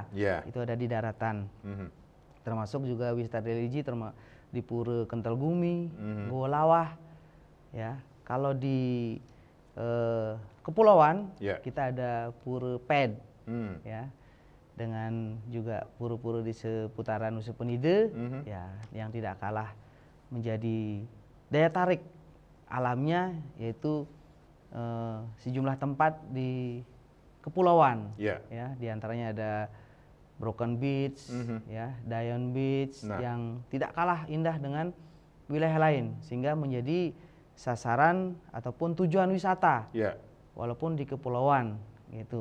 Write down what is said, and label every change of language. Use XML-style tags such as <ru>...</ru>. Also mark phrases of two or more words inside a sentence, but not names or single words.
<id>Itu ada di daratan. Termasuk juga wisata religi di Pura Kental Gumi, Goa Lawah, ya. Kalau di kepulauan kita ada Pura Ped, ya, dengan juga pura-pura di seputaran Nusa Penida, ya, yang tidak kalah menjadi daya tarik alamnya, yaitu sejumlah tempat di kepulauan, ya, diantaranya ada Broken Beach, ya, Dion Beach, yang tidak kalah indah dengan wilayah lain, sehingga menjadi sasaran ataupun tujuan wisata, walaupun di kepulauan, gitu.</id>